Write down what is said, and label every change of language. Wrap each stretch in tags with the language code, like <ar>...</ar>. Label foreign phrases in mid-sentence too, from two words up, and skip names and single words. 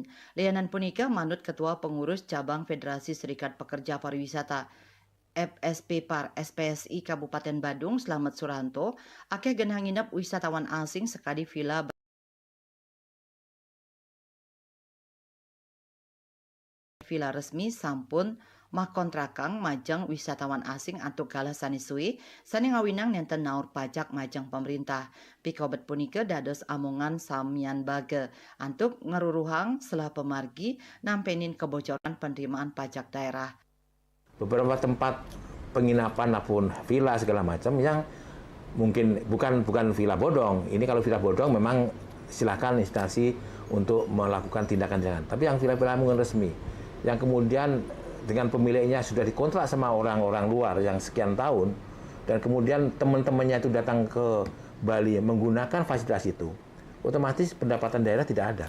<ban>Lianan punika manut Ketua Pengurus Cabang Federasi Serikat Pekerja Pariwisata FSP Par SPSI Kabupaten Badung Slamet Suranto akeh genah nginep wisatawan asing sekadi villa resmi sampun mah kontrakang majang wisatawan asing antuk galah sanisui sani ngawinang nenten naur pajak majang pemerintah. Pikobet punika dados amongan samian baga antuk ngeruruhang selah pemargi nampenin kebocoran penerimaan pajak daerah.</ban> <id>Beberapa tempat penginapan maupun villa segala macam yang mungkin bukan villa bodong. Ini kalau villa bodong memang silakan instansi untuk melakukan tindakan. Tapi yang villa-villa mungkin resmi, yang kemudian dengan pemiliknya sudah dikontrak sama orang-orang luar yang sekian tahun, dan kemudian teman-temannya itu datang ke Bali menggunakan fasilitas itu, otomatis pendapatan daerah tidak ada.</id>